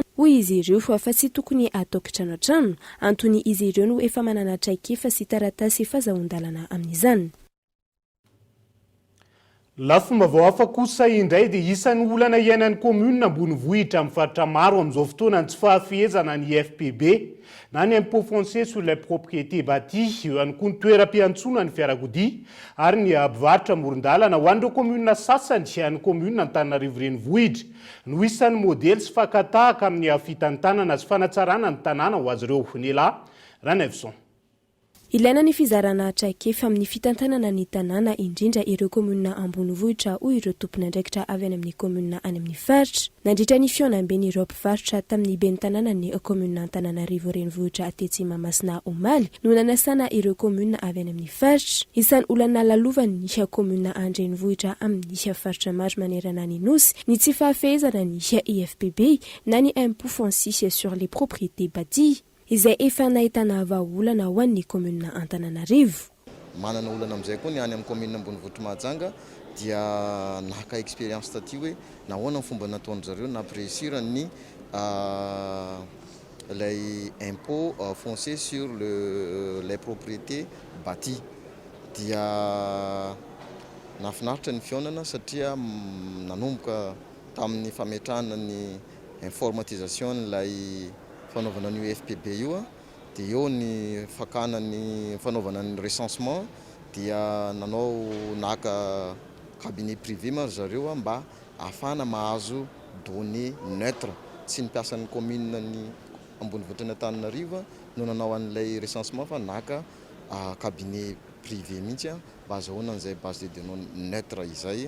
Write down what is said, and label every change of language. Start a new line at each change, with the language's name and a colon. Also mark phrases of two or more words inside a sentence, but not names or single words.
Malagasy: Hoy izy ireo fa tsy tokony atao kitrano-trano, antony izy ireo no efa manana traikefa sy taratasy fahazon-dalana amin'izany. Lafomba vao hafa kosa indray dia isan'ny olana iainan'ny commune ambony vohitra amin'ny faritra maro amin'izao fotoana tsy fahafehezana ny FPB na ny
French: impôt foncier sur les propriétés bâties
Malagasy: eo ihany koa ny toeram-piantsoana ny fiarakodia ary ny mpivarotra amoron-dalana ho an'ireo commune sasany any commune Antananarivo renivohitra no isan'ny modely sy fakatahaka amin'ny fitantanana sy fanatsarana ny tanàna ho azy ireo. Nela Ranefson. Ilaina ny fizarana traikefa amin'ny fitantanana ny tanàna indrindra ireo komuna ambony vohitra hoy ireo tompon'andraikitra avy any amin'ny komuna any amin'ny faritra. Nandritra ny fihaonam-be ny ireo mpivarotra tamin'ny ben'ny tanàna ny komuna Antananarivo renivohitra atetsy Mahamasina Omaly no nanasana ireo komuna avy any amin'ny faritra. Isan'ny olana lalovany ny komuna an-drenivohitra amin'ny faritra maro manerana ny nosy ny tsy fahafehezana ny IFPB na ny
French: impôt foncier sur les propriétés bâties
Malagasy: izay efa nahitana vahaolana ho an'ny komuna Antananarivo. Manana olana amin'izay koa ny any amin'ny komuna ambonivohitra Mahajanga dia naka expérience taty hoe nahoana ny fomba nataony zareo nampirehsira ny lay
French: impôt foncier sur les propriétés bâties
Malagasy: dia nafinaritra ny fihaonana satria nanomboka tamin'ny fametrahana ny informatisation lay fanaovana ny FPB io dia eo ny fakana ny fanaovana ny recensement dia nanao naka
French: cabinet privé
Malagasy: maro zareo mba ahafahana mahazo
French: données neutre
Malagasy: tsy ny piasan'ny commune ny ambonivohitra ny Antananarivo no nanao an'ilay recensement fa naka
French: cabinet privé
Malagasy: mihitsy mba azahoana an'izay
French: base de données neutre
Malagasy: izay.